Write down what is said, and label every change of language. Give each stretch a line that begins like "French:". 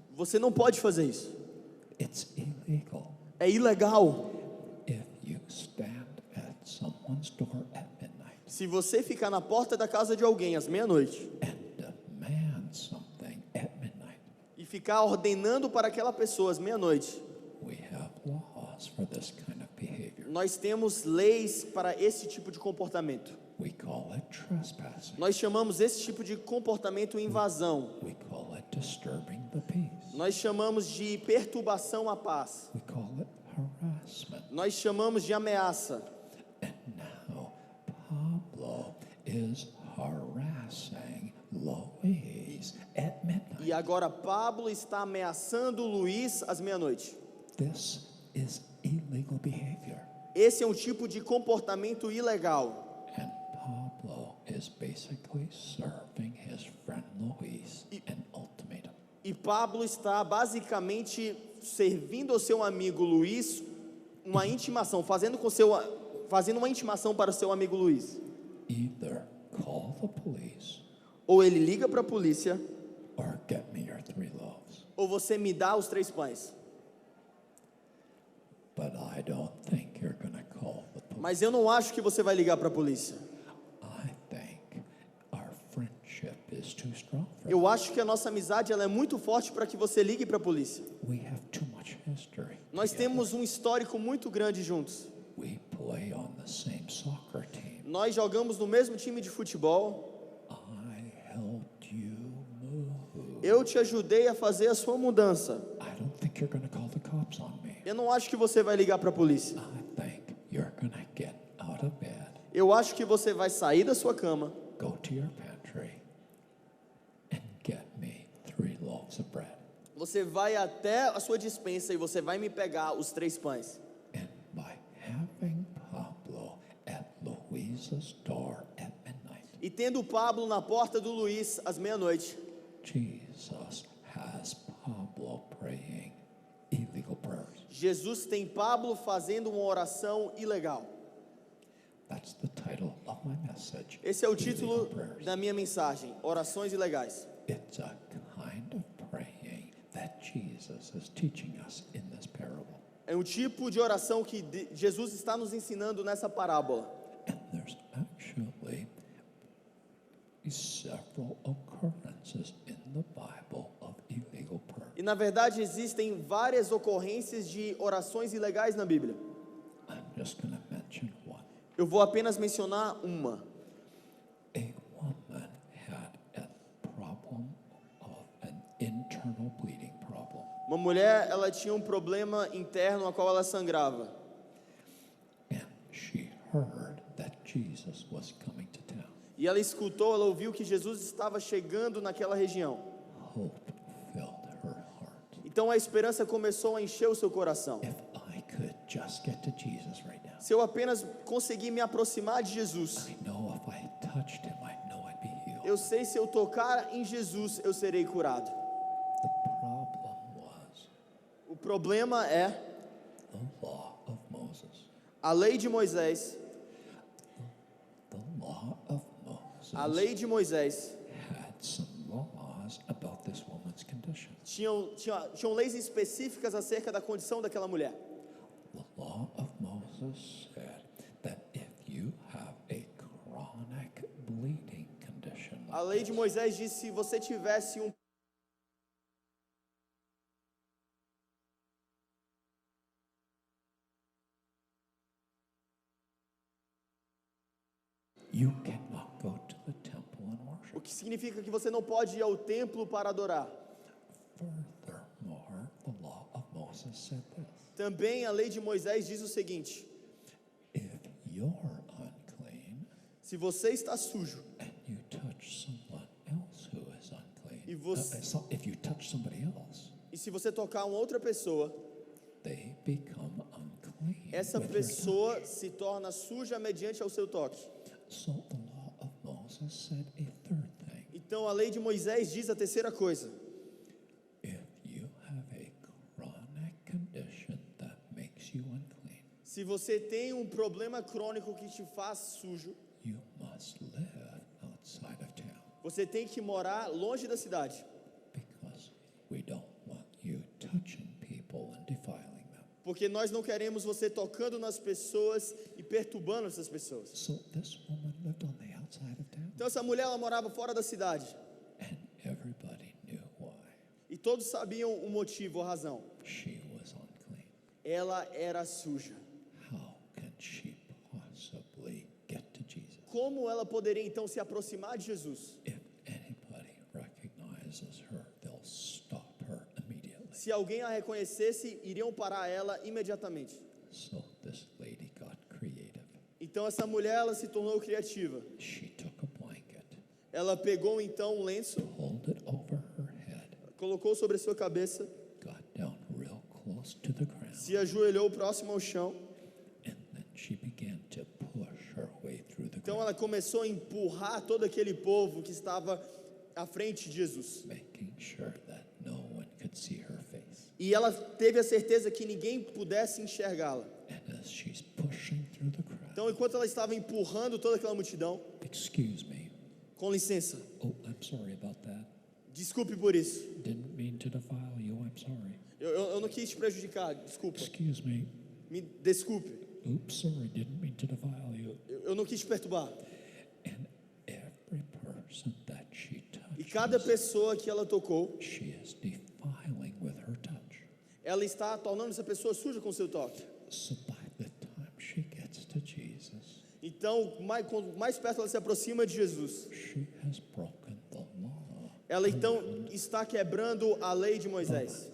Portuguese: Você não pode fazer isso.
English: It's illegal.
Portuguese: É ilegal.
English: If you stand at someone's door at midnight
Portuguese: Se você ficar na porta da casa de alguém às meia-noite
English: and demand something at midnight,
Portuguese: e ficar ordenando para aquela pessoa às meia-noite,
English: we have laws for this kind of behavior.
Portuguese: nós temos leis para esse tipo de comportamento.
English: We call it trespassing.
Portuguese: Nós chamamos esse tipo de comportamento invasão.
English: We call it disturbing the peace.
Portuguese: Nós chamamos de perturbação à paz.
English: We call it harassment.
Portuguese: Nós chamamos de ameaça.
English: And now Pablo is harassing Luis at midnight.
Portuguese: E agora Pablo está ameaçando Luís às meia-noite.
English: This is illegal behavior.
Portuguese: Esse é um tipo de comportamento ilegal.
English: And Pablo is basically serving his friend Luis an ultimatum.
Portuguese: E Pablo está basicamente servindo ao seu amigo Luís uma intimação, fazendo uma intimação para o seu amigo Luís.
English: Either call the police
Portuguese: Ou ele liga para a polícia,
English: or get me your 3 loaves.
Portuguese: ou você me dá os 3 pães.
English: But I don't think you're going to call the police.
Portuguese: Mas eu não acho que você vai ligar para a polícia.
English: I think our friendship is too strong for
Portuguese: Eu acho que a nossa amizade ela é muito forte para que você ligue para a polícia.
English: that. We have too much history.
Portuguese: Nós
English: together.
Portuguese: temos um histórico muito grande juntos.
English: We play on the same soccer team.
Portuguese: Nós jogamos no mesmo time de futebol.
English: I helped you move.
Portuguese: Eu te ajudei a fazer a sua mudança.
English: I don't think you're going to call the cops on me.
Portuguese: Eu não acho que você vai ligar para a polícia.
English: I think you're going to get out of bed,
Portuguese: Eu acho que você vai sair da sua cama,
English: go to your pantry, and get me 3 loaves of bread.
Portuguese: você vai até a sua despensa e você vai me pegar os 3 pães.
English: And by having Pablo at Luis's door at midnight,
Portuguese: E tendo Pablo na porta do Luís às meia-noite,
English: Jesus has Pablo praying illegal prayers.
Portuguese: Jesus tem Pablo fazendo uma oração ilegal.
English: That's the title of my message.
Portuguese: Esse é o
English: Illegal
Portuguese: título
English: prayers.
Portuguese: da minha mensagem, Orações Ilegais.
English: It's a kind of praying that Jesus is teaching us in this parable.
Portuguese: É um tipo de oração que Jesus está nos ensinando nessa parábola.
English: And there's actually several occurrences in the Bible of illegal prayer.
Portuguese: E na verdade existem várias ocorrências de orações ilegais na Bíblia.
English: I'm just going to mention one.
Portuguese: Eu vou apenas mencionar uma.
English: A woman had a problem of an internal bleeding.
Portuguese: Uma mulher, ela tinha um problema interno a qual ela sangrava.
English: And she heard that Jesus was coming to town.
Portuguese: E ela escutou, ela ouviu que Jesus estava chegando naquela região.
English: Hope filled her heart.
Portuguese: Então a esperança começou a encher o seu coração.
English: If I could just get to Jesus right now,
Portuguese: Se eu apenas conseguir me aproximar de Jesus,
English: I know if I touched him, I know I'd be healed.
Portuguese: eu sei se eu tocar em Jesus, eu serei curado.
English: The problem was
Portuguese: O problema é
English: the law of Moses.
Portuguese: a lei de Moisés.
English: The law of Moses
Portuguese: A lei de Moisés
English: had some laws about this woman's condition.
Portuguese: tinham leis específicas acerca da condição daquela mulher.
English: The law of Moses said that if you have a chronic bleeding condition,
Portuguese: A lei de Moisés diz: se você tivesse um
English: you cannot go to the temple and worship.
Portuguese: o que significa que você não pode ir ao templo para adorar.
English: Furthermore, the law of Moses said this:
Portuguese: Também a lei de Moisés diz o seguinte:
English: if you're unclean
Portuguese: se você está sujo
English: and you touch someone else who is unclean,
Portuguese: E você-
English: if you touch somebody else,
Portuguese: e se você tocar uma outra pessoa,
English: they become unclean.
Portuguese: essa
English: with your
Portuguese: pessoa se torna suja mediante ao seu toque.
English: touch. So the law of Moses said a third thing:
Portuguese: Então a lei de Moisés diz a terceira coisa:
English: if you have a chronic condition that makes you unclean,
Portuguese: se você tem um problema crônico que te faz sujo,
English: you must live outside of town,
Portuguese: você tem que morar longe da cidade,
English: because we don't want you touching people and defiling them.
Portuguese: porque nós não queremos você tocando nas pessoas e perturbando essas pessoas.
English: So this woman lived on the outside of town,
Portuguese: Então essa mulher, ela morava fora da cidade,
English: and everybody knew why.
Portuguese: e todos sabiam o motivo, a razão.
English: She was unclean.
Portuguese: Ela era suja.
English: How can she possibly get to Jesus?
Portuguese: Como ela poderia então se aproximar de Jesus?
English: If anybody recognizes her, they'll stop her immediately.
Portuguese: Se alguém a reconhecesse, iriam parar ela imediatamente.
English: So this lady got creative.
Portuguese: Então essa mulher, ela se tornou criativa.
English: She took a blanket,
Portuguese: Ela pegou então um lenço,
English: pulled it over her head,
Portuguese: colocou sobre a sua cabeça,
English: got down real close to the ground,
Portuguese: se ajoelhou próximo ao chão.
English: and then she began to push her way through the
Portuguese: Então
English: ground,
Portuguese: ela começou a empurrar todo aquele povo que estava à frente de Jesus.
English: making sure that no one could see her face.
Portuguese: E ela teve a certeza que ninguém pudesse enxergá-la.
English: And as she's pushing through the crowd,
Portuguese: Então, enquanto ela estava empurrando toda aquela multidão,
English: excuse me,
Portuguese: com licença,
English: oh, I'm sorry about that.
Portuguese: desculpe por isso.
English: Didn't mean to defile you, I'm sorry.
Portuguese: Eu não quis te prejudicar, desculpa.
English: Excuse me,
Portuguese: Me desculpe.
English: oops, sorry, didn't mean to defile you.
Portuguese: Eu não quis te perturbar.
English: And every person that she
Portuguese: E cada
English: touches,
Portuguese: pessoa que ela tocou,
English: she is defiling with her touch.
Portuguese: ela está tornando essa pessoa suja com seu toque.
English: So by the time she gets to Jesus,
Portuguese: Então, quanto mais perto ela se aproxima de Jesus,
English: she has broken the law
Portuguese: ela então está quebrando a lei de Moisés